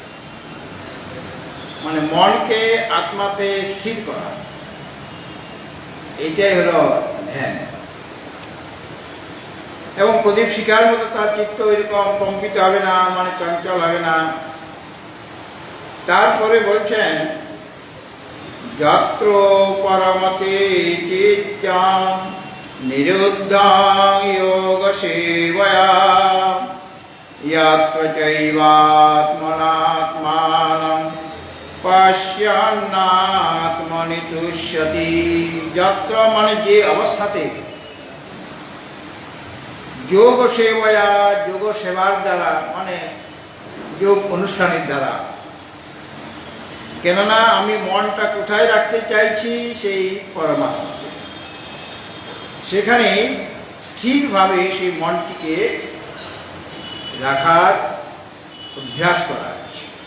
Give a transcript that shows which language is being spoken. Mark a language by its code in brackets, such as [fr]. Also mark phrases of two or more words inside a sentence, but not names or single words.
[bn] মানে মনকে আত্মাতে স্থির করা এইটাই হলো ধ্যান এবং প্রদীপ শিখার মতো তার চিত্ত এরকম কম্পিত হবে না মানে চঞ্চল হবে না তারপরে বলছেন [sa] যত্র পরমতে চিত্তং নিরুদ্ধং যোগ সেবয়া यत्र चैवात्मनात्मानं पश्यन्नात्मनि तुष्यति [bn] যত্র মানে যে অবস্থাতে যোগ সেবয়া যোগ সেবার দ্বারা মানে যোগ অনুষ্ঠানের দ্বারা কেননা আমি মনটা কোথায় রাখতে চাইছি সেই পরমাত্মাতে সেখানে স্থিরভাবে সেই মনটিকে রাখার অভ্যাস করা হচ্ছে